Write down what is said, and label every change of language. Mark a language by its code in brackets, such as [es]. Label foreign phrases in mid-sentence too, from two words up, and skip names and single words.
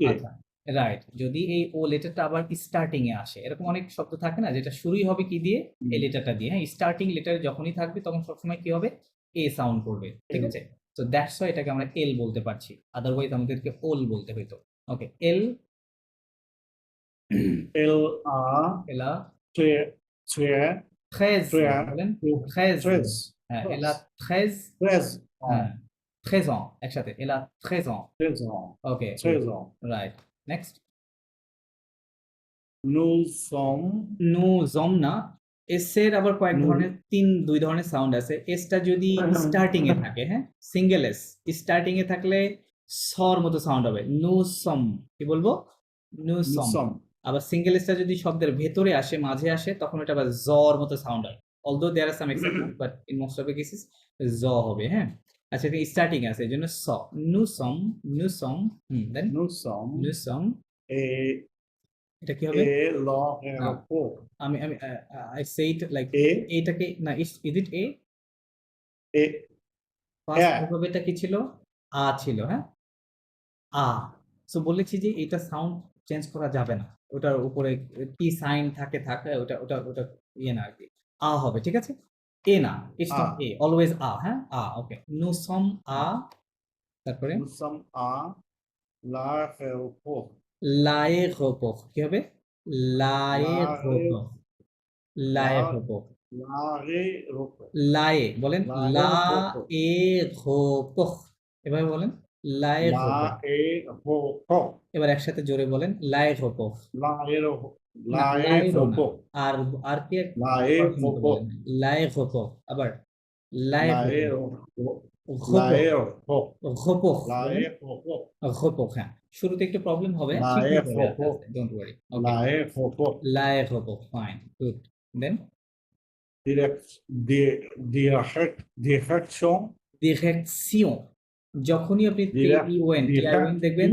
[bn] আচ্ছা, রাইট, যদি এই ও লেটারটা আবার স্টার্টিং এ আসে, এরকম অনেক শব্দ থাকে না যেটা শুরুই হবে কি দিয়ে? হুম। এই লেটারটা দিয়ে, হ্যাঁ। স্টার্টিং লেটারে যখনই থাকবে তখন সবসময় কি হবে? এ সাউন্ড করবে, ঠিক L, আছে? তো [en] that's why [bn] এটাকে আমরা এল বলতে পারছি, আদারওয়াইজ আমাদেরকে ওল বলতে হইতো। ওকে, এল, [fr] L A এলা très très ট্রেজ très [bn] বলেন, ট্রেজ, [fr] 13 [bn] হ্যাঁ, এলা ট্রেজ, [fr] 13 [bn] হ্যাঁ, [fr] ans, 13 ans একসাথে, এলা 13 ans, 13 ans, [bn] ওকে, [fr] 13 ans. [bn] রাইট, নেক্সট। [fr] Nous sommes [bn] নু জম না, এস এর আবার কয়েক [fr] nous [bn] ধরনের, দুই ধরনের সাউন্ড আছে। এসটা যদি স্টার্টিং এ থাকে, হ্যাঁ, সিঙ্গেল এস স্টার্টিং এ থাকলে সর মতো সাউন্ড হবে, [fr] nous sommes, [bn] কি বলবো? [fr] নু nous সম। sommes [bn] আবার সিঙ্গেল এসটা যদি শব্দের ভেতরে আসে, মাঝে আসে, তখন এটা আবার জর মতো সাউন্ড হয়, [en] although there are some exception, but in most of the cases [bn] জ হবে, হ্যাঁ। আচ্ছা, এটা স্টার্টিং আছে, এই জন্য স, [fr] nous sommes, nous sommes, [bn] দেন [fr] nous sommes nous sommes, et [bn] এটা কি হবে? [fr] et l'aéroport [bn] আমি আমি [en] I say it like, [fr] et [bn] এইটাকে না, [en] is it a? [fr] et [bn] ফার্স্ট [fr] air [bn] অ্যালফাবেটটা কি ছিল? আ ছিল, হ্যাঁ, আ। সো বলেছি যে এটা সাউন্ড চেঞ্জ করা যাবে না, ওটার উপরে কি সাইন থাকে থাকে, ওটা ওটা ওটা ইয়ে না আর কি, আ হবে, ঠিক আছে? এ না, [en] it's not Ah. [bn] এ, অলওয়েজ আ, হ্যাঁ? আ, ওকে। [fr] Nous sommes à, [bn] তারপরে [fr] Nous sommes à l'aéroport. l'aéroport, [bn] কি হবে? [fr] l'aéroport, La- l'aéroport, L'aéroport. [bn] লায়ে বলেন, লা [fr] L'aéroport. [bn] এ রোপোর, এভাবে বলেন, [fr] l'aéroport। L'aéroport. [bn] এবার একসাথে জোরে বলেন, [fr] l'aéroport। L'aéroport. [bn] না, লায়েরও না, [fr] L'aéroport. [bn] আর আর কি এক কঠিন মতো [fr] L'aéroport. [bn] বলেন, l'aéroport, আবার l'aéroport, [fr] L'aéroport. রোপোর, L'aéroport. [bn] রোপোর বলেন, [fr] L'aéroport. [bn] রোপোর, হ্যাঁ। শুরুতে একটু প্রবলেম হবে, ঠিক হয়ে যাবে আস্তে [fr] L'aéroport. [bn] আস্তে, [en] don't worry. [bn] ওকে, [fr] L'aéroport. l'aéroport, [en] fine, good. [bn] দেন [fr] Direction. [bn] ডিরেকশন, যখনই আপনি টিআইওএন দেখবেন